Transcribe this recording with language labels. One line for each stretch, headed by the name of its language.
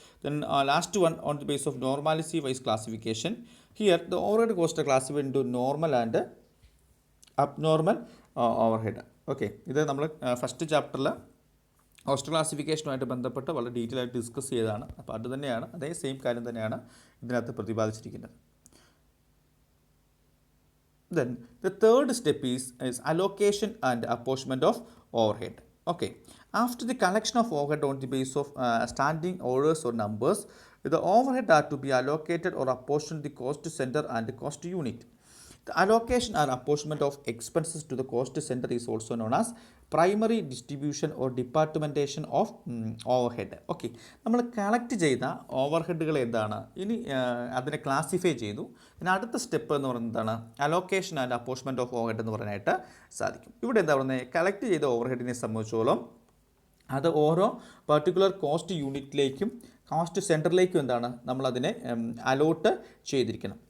English: Then last one on the basis of normalcy wise classification. Here the overhead cost are classified into normal and abnormal overhead.
Malayalam: Okay, ഇത് നമ്മൾ first ചാപ്റ്ററിൽ cost ക്ലാസിഫിക്കേഷനുമായിട്ട് ബന്ധപ്പെട്ട് വളരെ detail ആയിട്ട് discuss ചെയ്തതാണ്. അപ്പോൾ അത് തന്നെയാണ്, അതേ സെയിം കാര്യം തന്നെയാണ് ഇതിനകത്ത് പ്രതിപാദിച്ചിരിക്കുന്നത്.
English: Then the third step is allocation and apportionment of overhead. Okay, after the collection of overhead on the basis of standing orders or numbers, the overhead are to be allocated or apportioned the cost center and the cost unit. The allocation or apportionment of expenses to the cost center is also known as primary distribution or departmentation of overhead.
Malayalam: Okay, നമ്മൾ collect ചെയ്ത ഓവർഹെഡുകൾ എന്താണ്, ഇനി അതിനെ classify ചെയ്തു. പിന്നെ അടുത്ത step എന്ന് പറയുന്നതാണ് അലോക്കേഷൻ ആൻഡ് അപ്പോർച്ച്മെൻറ്റ് ഓഫ് ഓവർഹെഡ് എന്ന് പറയാനായിട്ട് സാധിക്കും. ഇവിടെ എന്താ പറയുന്നത്, കളക്ട് ചെയ്ത ഓവർഹെഡിനെ സംബന്ധിച്ചോളം അത് ഓരോ പർട്ടിക്കുലർ കോസ്റ്റ് യൂണിറ്റിലേക്കും കോസ്റ്റ് സെൻറ്ററിലേക്കും നമ്മളതിനെ അലോട്ട് ചെയ്തിരിക്കണം.